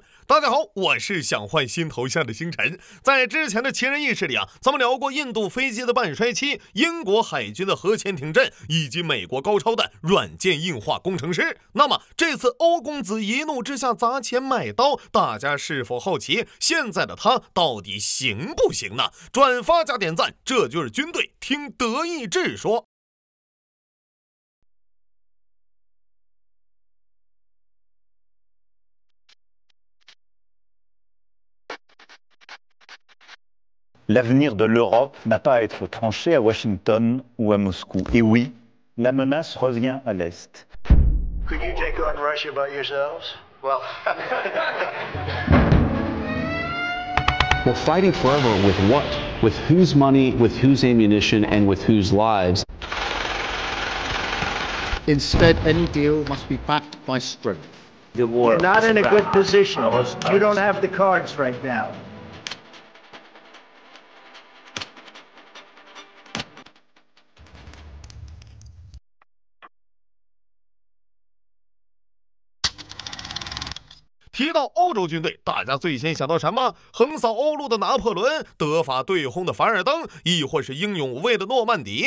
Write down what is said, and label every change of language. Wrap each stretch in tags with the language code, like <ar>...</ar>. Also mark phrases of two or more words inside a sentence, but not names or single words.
<zh>大家好，我是想换新头像的星辰。在之前的奇人异事里咱们聊过印度飞机的半衰期、英国海军的核潜艇阵，以及美国高超的软件硬化工程师。那么这次欧公子一怒之下砸钱买刀，大家是否好奇现在的他到底行不行呢？转发加点赞，这就是军队，听德意志说。</zh> <fr>L'avenir de l'Europe n'a pas à être tranché à Washington ou à Moscou. Et oui, la menace revient à l'Est.</fr> <en>Could you take on Russia by yourselves? Well... We're fighting forever with what? With whose money, with whose ammunition, and with whose lives? Instead, any deal must be backed by strength. You're not in a good position. You don't have the cards right now.</en> <zh>提到欧洲军队，大家最先想到什么？横扫欧陆的拿破仑，德法对轰的凡尔登，亦或是英勇无畏的诺曼底。</zh>